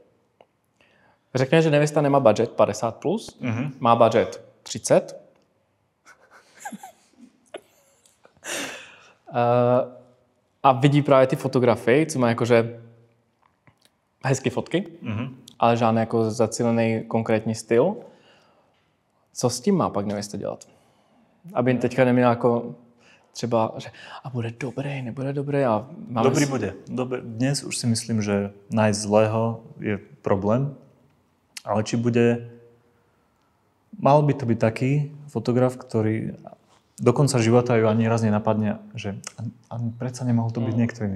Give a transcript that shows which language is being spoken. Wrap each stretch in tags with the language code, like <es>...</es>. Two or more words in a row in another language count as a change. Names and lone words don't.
<cs>Řekněme, že nevěsta nemá budget 50+, má budget 30, A vidí právě ty fotografy, co má jakože hezké fotky, ale žádný jako zacílený konkrétní styl. Co s tím má pak nevěsta dělat? Aby teďka neměla jako třeba, že a bude dobrý, nebude dobrý. A dobrý bude.</cs> <sk>Dnes už si myslím, že nájsť zlého je problém, ale či bude... Mal by to byť taký fotograf, ktorý do konca života ju ani raz nenapadne, že predsa nemohol to byť niekto iný.</sk>